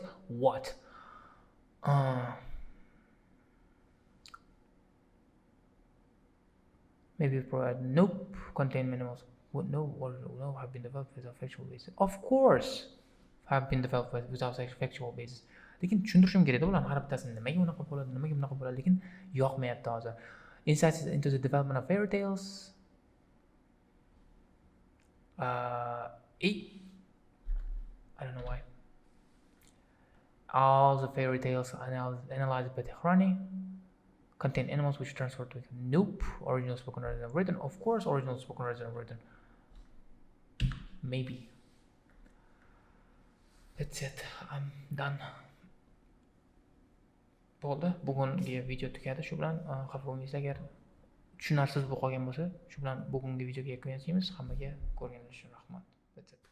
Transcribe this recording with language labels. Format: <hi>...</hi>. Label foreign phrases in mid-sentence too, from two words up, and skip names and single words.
<en>What? Maybe provide nope. Contain animals. No, have been developed without sexual basis. Of course, have been developed without sexual basis.</en> <uz>Lekin tushuntirishim kerak-da ularni har bittasini nimaga unaqa bo'ladi, nimaga bunaqa bo'ladi, lekin yoqmayapti hozir.</uz> <en>Insights into the development of fairy tales. E. I don't know why. All the fairy tales analyzed by Tahlil contain animals which transfer to nope. Original spoken rather than written. Of course, original spoken rather than written. Maybe. That's it. I'm done.</en> <uz>Bo'ldi. Bugungi video tugadi. Shu bilan xafa bo'lmaysiz agar tushunarsiz bo'lib qolgan bo'lsa, shu bilan bugungi videoga yakun yasaymiz. Hammaga ko'rganingiz uchun rahmat.</uz> <en>That's it.</en>